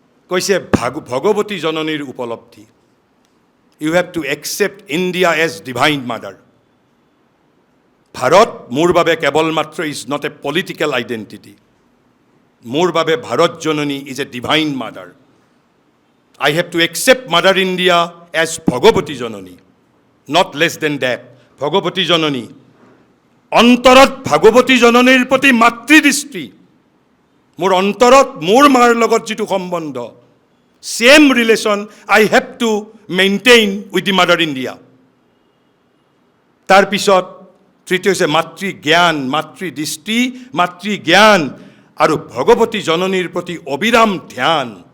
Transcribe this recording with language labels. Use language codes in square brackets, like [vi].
[as] কৈছে ভগৱতী জননীৰ উপলব্ধি। [en] You have to accept India as divine mother. [as] Bharat মোৰ বাবে কেৱল মাত্ৰ [en] Is not a political identity. [as] মোৰ বাবে ভাৰত জননী [en] Is a divine mother. I have to accept Mother India as Bhagavati Janani, not less than that. Bhagavati Janani. [as] অন্তৰত ভাগৱতী জননীৰ প্ৰতি মাতৃদৃষ্টি, মোৰ অন্তৰত মোৰ মাৰ লগত যিটো সম্বন্ধ, [en] Same relation I have to maintain with the mother India. [as] তাৰপিছত তৃতীয় হৈছে মাতৃজ্ঞান, মাতৃদৃষ্টি, মাতৃজ্ঞান আৰু ভগৱতী জননীৰ প্ৰতি অবিৰাম ধ্যান।